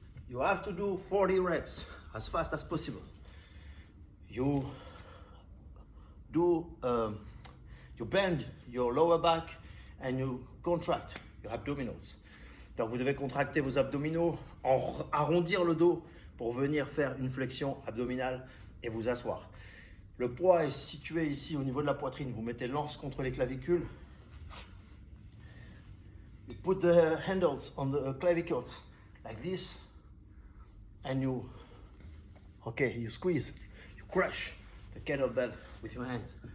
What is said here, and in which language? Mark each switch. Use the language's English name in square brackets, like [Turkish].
[English] You have to do 40 reps as fast as possible. You do, you bend your lower back and you contract your abdominals. [French] Donc vous devez contracter vos abdominaux, arrondir le dos pour venir faire une flexion abdominale et vous asseoir. Le poids est situé ici au niveau de la poitrine. Vous mettez l'anse contre les clavicules. [English] You put the handles on the clavicles like this. And you squeeze, you crush the kettlebell with your hands.